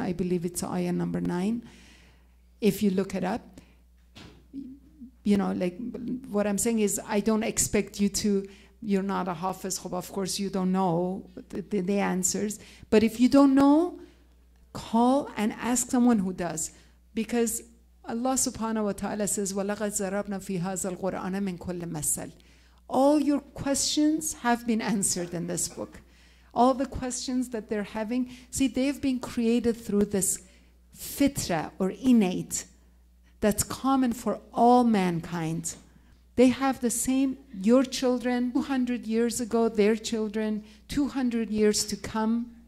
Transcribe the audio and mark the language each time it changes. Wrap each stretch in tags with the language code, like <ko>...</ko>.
<en>I believe it's ayah number 9. If you look it up, like what I'm saying is, I don't expect you to, you're not a hafiz, of course you don't know the answers. But if you don't know, call and ask someone who does. Because Allah subhanahu wa ta'ala says,</en> <ar>وَلَقَدْ زَرَبْنَا فِي هَذَا الْقُرْآنَ مِنْ كُلِّ مَثَلٍ.</ar> <en>All your questions have been answered in this book. All the questions that they're having, see, they've been created through this fitra or innate that's common for all mankind. They have the same, your children, 200 years ago, their children, 200 years to come,</en>